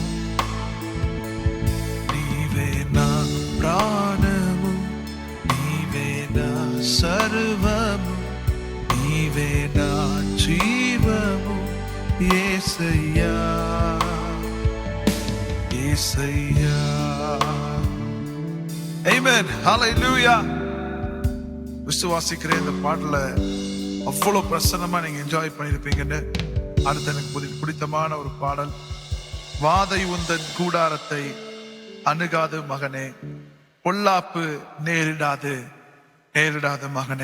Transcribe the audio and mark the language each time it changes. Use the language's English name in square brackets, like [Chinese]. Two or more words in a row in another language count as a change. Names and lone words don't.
[Telugu] నీవే నా ప్రాణము, నీవే నా సర్వము, నీవే నా జీవము యేసయ్యా. యేసయ్యా. [English] Amen. Hallelujah. [Tamil] விசுவாசிக்கிறேன் இந்த பாடல அவ்வளவு பிரசன்னமா நீங்க என்ஜாய் பண்ணிருப்பீங்கன்னு. அடுத்து எனக்கு பிடித்தமான ஒரு பாடல், வாதை உந்தன் கூடாரத்தை அணுகாது மகனே, பொல்லாப்பு நேரிடாது நேரிடாது மகனே.